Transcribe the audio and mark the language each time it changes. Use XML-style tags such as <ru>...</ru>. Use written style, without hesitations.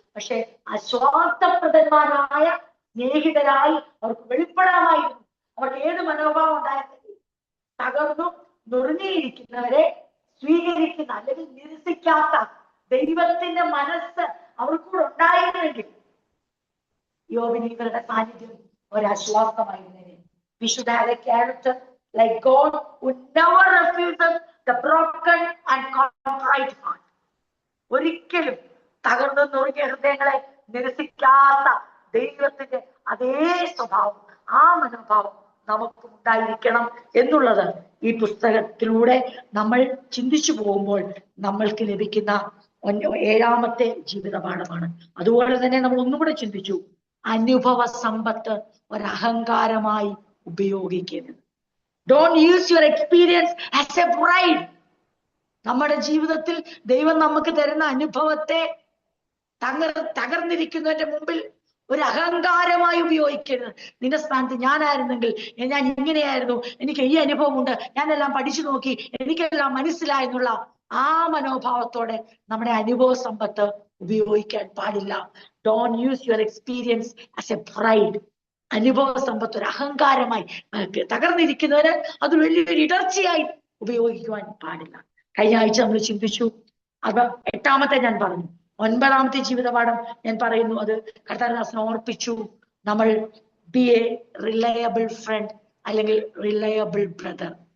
<ml>പക്ഷെ അസ്വാർത്ഥപ്രദന്മാരായ സ്നേഹിതരായി അവർക്ക് വെളിപ്പെടാമായിരുന്നു. അവർക്ക് ഏത് മനോഭാവം ഉണ്ടായിരുന്നെങ്കിൽ തകർന്നും നുറുങ്ങിയിരിക്കുന്നവരെ സ്വീകരിക്കുന്ന അല്ലെങ്കിൽ നിരസിക്കാത്ത ദൈവത്തിന്റെ മനസ്സ് അവർക്കൂടെ ഉണ്ടായിരുന്നെങ്കിൽ യോബിന് ഇവരുടെ സാന്നിധ്യം ഒരാശ്വാസമായിരുന്നേനെ.</ml> <en>We should have a character like God who never refuses the broken and contrite heart.</en> <ml>ഒരിക്കലും തകർന്നു നുറുങ്ങിയ ഹൃദയങ്ങളെ നിരസിക്കാത്ത ദൈവത്തിന്റെ അതേ സ്വഭാവം, ആ മനോഭാവം നമുക്ക് ഉണ്ടായിരിക്കണം എന്നുള്ളത് ഈ പുസ്തകത്തിലൂടെ നമ്മൾ ചിന്തിച്ചു പോകുമ്പോൾ നമ്മൾക്ക് ലഭിക്കുന്ന ഏഴാമത്തെ ജീവിത പാഠമാണ്. അതുപോലെ തന്നെ നമ്മൾ ഒന്നുകൂടെ ചിന്തിച്ചു, അനുഭവ സമ്പത്ത് ഒരഹങ്കാരമായി ഉപയോഗിക്കരുത്.</ml> <en>Don't use your experience as a pride.</en> <ml>നമ്മുടെ ജീവിതത്തിൽ ദൈവം നമുക്ക് തരുന്ന അനുഭവത്തെ തകർന്നിരിക്കുന്നതിന്റെ മുമ്പിൽ ഒരു അഹങ്കാരമായി ഉപയോഗിക്കരുത്. നിന്റെ സ്ഥാനത്ത് ഞാനായിരുന്നെങ്കിൽ ഞാൻ ഇങ്ങനെയായിരുന്നു, എനിക്ക് ഈ അനുഭവമുണ്ട്, ഞാനെല്ലാം പഠിച്ചു നോക്കി, എനിക്കെല്ലാം മനസ്സിലായെന്നുള്ള ആ മനോഭാവത്തോടെ നമ്മുടെ അനുഭവ സമ്പത്ത് ഉപയോഗിക്കാൻ പാടില്ല.</ml> <en>Don't use your experience as a pride.</en> <ml>അനുഭവ സമ്പത്ത് ഒരു അഹങ്കാരമായി, തകർന്നിരിക്കുന്നവര് അത് വലിയൊരു ഇടർച്ചയായി ഉപയോഗിക്കുവാൻ പാടില്ല. കഴിഞ്ഞ ആഴ്ച നമ്മൾ ചിന്തിച്ചു, അത് എട്ടാമത്തെ ഞാൻ പറഞ്ഞു. ഒൻപതാമത്തെ ജീവിതപാഠം ഞാൻ പറയുന്നു, അത് കർത്താവിനെ സമർപ്പിച്ചു.</ml> <en>നമ്മൾ be a reliable friend അല്ലെങ്കിൽ reliable brother.</en>